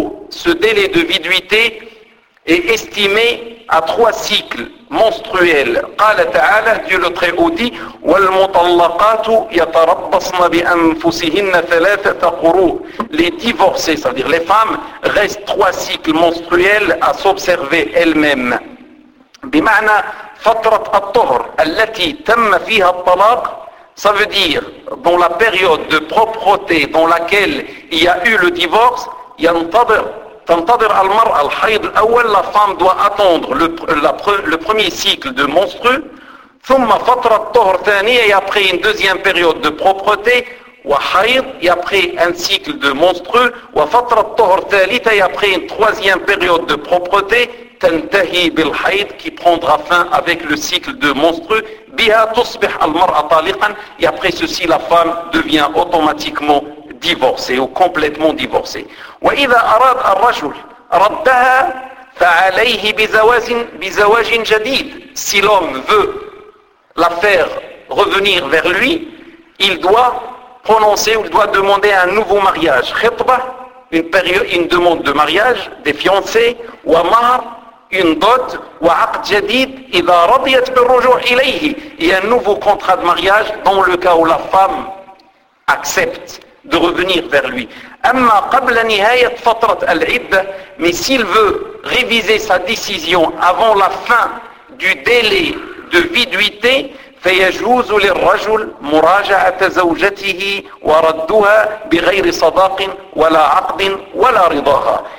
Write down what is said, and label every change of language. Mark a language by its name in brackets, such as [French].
[French] Ce délai de viduité est estimé à trois cycles menstruels. [Arabic] قال تعالى, [French] Dieu le Très-Haut dit, [Arabic] والمطلقات يتربصن بأنفسهن ثلاثة قروء. [French] Les divorcées, c'est-à-dire les femmes, restent trois cycles menstruels à s'observer elles-mêmes. [Arabic] بمعنى فترة الطهر التي تم فيها الطلاق. [French] Ça veut dire, dans la période de propreté dans laquelle il y a eu le divorce, [Arabic] ينتظر المرء الحيض الأول, [French] la femme doit attendre le premier cycle de menstrues, [Arabic] ثم فترة الطهر ثانية, [French] et après une deuxième période de propreté, [Arabic] وحيض, [French] et après un cycle de menstrues, [Arabic] وفترة الطهر ثالثة, [French] et après une troisième période de propreté, [Arabic] تنتهي بالحيض, [French] qui prendra fin avec le cycle de menstrues, [Arabic] بِهَا تُصْبِحَ الْمَرْأَ طَالِقًا. [French] Et après ceci, la femme devient automatiquement divorcée ou complètement divorcée. [Arabic] وَإِذَا أَرَادَ الرَّجُلُ رَدَّهَا فَعَلَيْهِ بِزَوَاجٍ جَدِيدٍ. [French] Si l'homme veut la faire revenir vers lui, il doit prononcer ou il doit demander un nouveau mariage. [Arabic] خِطْبَة, [French] une demande de mariage, des fiancés. [Arabic] وَمَهْر, [French] une dot, [Arabic] وعقد جديد إذا رضيت بالرجوع إليه. [French] Et un nouveau contrat de mariage dans le cas où la femme accepte de revenir vers lui. [Arabic] أما قبل نهاية فترة العدة, [French] mais s'il veut réviser sa décision avant la fin du délai de viduité, [Arabic] فيجوز للرجل مراجعة زوجته وردها بغير صداق ولا عقد ولا رضاها.